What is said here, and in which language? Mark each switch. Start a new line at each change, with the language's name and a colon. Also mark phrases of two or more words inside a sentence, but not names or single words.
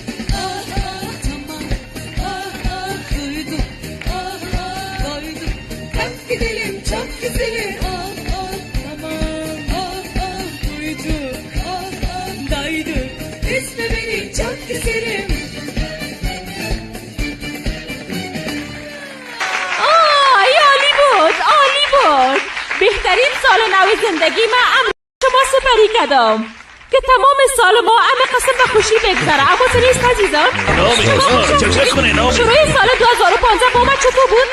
Turkish: Ah ah tamam ah ah duydum ah ah doydum. Kalk gidelim çok güzelim ah ah tamam ah ah duyduk ah ah doyduk. Üzme beni çok güzelim.
Persian: عالی بود عالی بود. بهترین سال نو زندگی من امروز شما سپری کردم که تمام سال ما همه قسم به خوشی بگذره. اما نیست عزیزان شروع سال 2015 با من چطور بود؟